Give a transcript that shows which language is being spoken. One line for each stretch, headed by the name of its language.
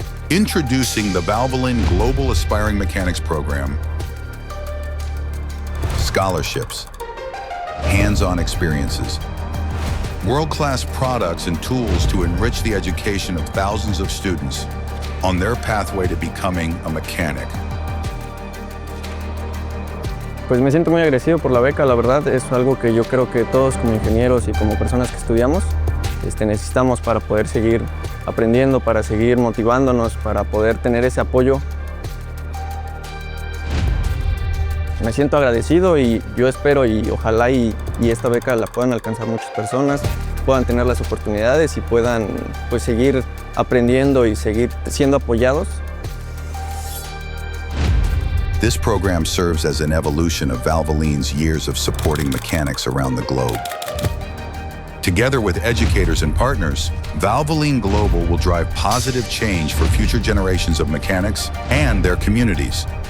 English: Introducing the Valvoline Global Aspiring Mechanics Program. Scholarships, hands-on experiences, world-class products and tools to enrich the education of thousands of students on their pathway to becoming a mechanic.
Spanish: Pues me siento muy agradecido por la beca, la verdad es algo que yo creo que todos como ingenieros y como personas que estudiamos necesitamos para poder seguir aprendiendo, para seguir motivándonos, para poder tener ese apoyo. Me siento agradecido y yo espero y ojalá y esta beca la puedan alcanzar muchas personas, puedan tener las oportunidades y puedan seguir aprendiendo y seguir siendo apoyados.
English: This program serves as an evolution of Valvoline's years of supporting mechanics around the globe. Together with educators and partners, Valvoline Global will drive positive change for future generations of mechanics and their communities.